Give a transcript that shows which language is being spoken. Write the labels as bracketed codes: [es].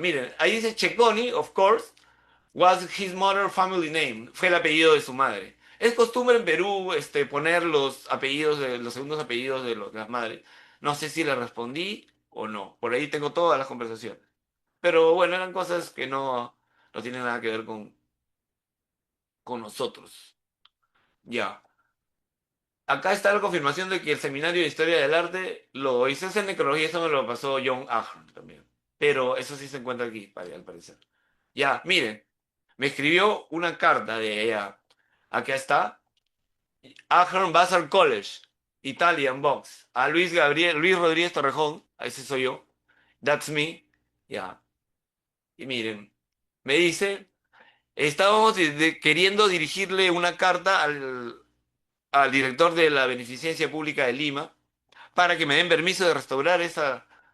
[es] Miren, ahí dice [en] Checoni, of course, was his mother family name. [es] Fue el apellido de su madre. Es costumbre en Perú, poner los segundos apellidos de las madres. No sé si le respondí o no. Por ahí tengo todas las conversaciones. Pero bueno, eran cosas que no tienen nada que ver con nosotros. Ya. Acá está la confirmación de que el seminario de Historia del Arte lo hice en necrología, eso me lo pasó John Ahern también. Pero eso sí se encuentra aquí, al parecer. Ya, miren, me escribió una carta de ella. Acá está. [en] Ahern Vassar College, Italian Box. [es] A Luis Rodríguez Torrejón, ese soy yo. [en] That's me. [es] Ya. Y miren, me dice. Estábamos queriendo dirigirle una carta al director de la Beneficencia Pública de Lima para que me den permiso de restaurar esa...